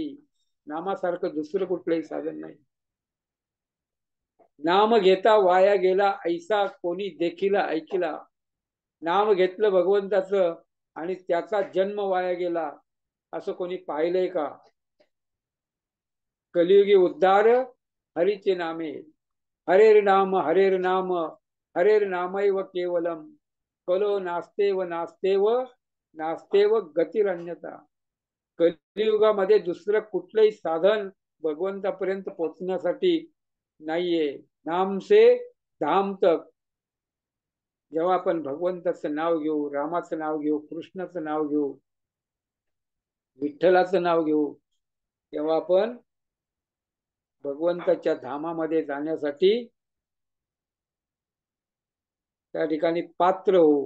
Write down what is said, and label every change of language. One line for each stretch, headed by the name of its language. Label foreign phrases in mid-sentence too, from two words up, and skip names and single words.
Marathi: नामासारखं दुसरं कुठलंही साधन नाही. नाम घेता वाया गेला, ऐसा कोणी देखीला ऐकिला. नाम घेतलं भगवंताचं आणि त्याचा जन्म वाया गेला, असं कोणी पाहिलंय का? कलियुगी उद्धार हरीचे नामे.
Sanskrit: हरेर नाम, हरेर नाम, हरेर नामैव केवलम. कलो नास्तेव नास्तेव, नास्तेव गतिरन्यता.
Marathi: कलियुगामध्ये दुसरं कुठलंही साधन भगवंतापर्यंत पोहोचण्यासाठी नाहीये.
Hindi: नाम से धाम तक.
Marathi: जेव्हा आपण भगवंताचं नाव घेऊ, रामाचं नाव घेऊ, कृष्णाचं नाव घेऊ, विठ्ठलाचं नाव घेऊ, तेव्हा आपण भगवंताच्या धामामध्ये जाण्यासाठी त्या ठिकाणी पात्र होऊ.